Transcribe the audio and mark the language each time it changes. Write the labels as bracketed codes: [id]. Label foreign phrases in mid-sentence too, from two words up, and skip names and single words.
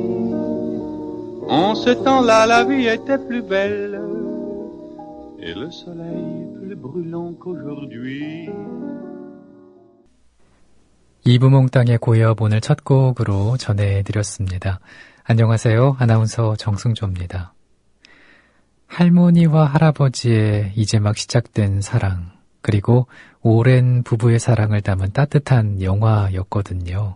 [fr] En ce temps-là, la vie était plus belle et le soleil plus brûlant qu'aujourd'hui. [ko] 이브몽땅의 고엽 오늘 첫 곡으로 전해드렸습니다. 안녕하세요. 아나운서 정승조입니다. 할머니와 할아버지의 이제 막 시작된 사랑, 그리고 오랜 부부의 사랑을 담은 따뜻한 영화였거든요.